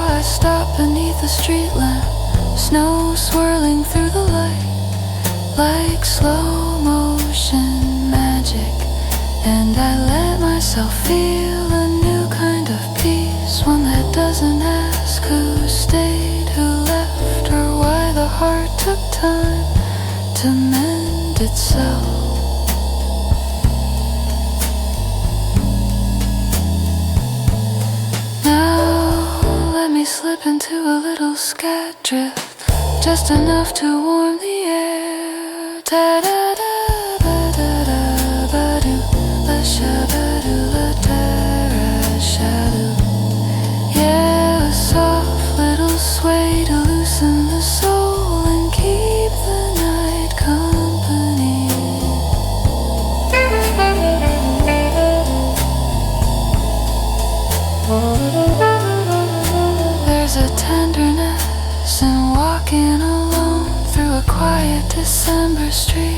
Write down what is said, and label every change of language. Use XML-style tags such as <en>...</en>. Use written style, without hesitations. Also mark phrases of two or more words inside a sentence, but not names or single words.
<en>I stop beneath the street lamp, snow swirling through the light like slow motion magic, and I let myself feel a new kind of peace, one that doesn't ask who stayed, who left, or why the heart took time to mend itself. Slip into a little scat drift, just enough to warm the air. Da da da ba da da ba do, la sha ba do, la da ra sha do. Yeah, a soft little sway to loosen the soul and keep the night company. There's a tenderness in walking alone through a quiet December street.</en>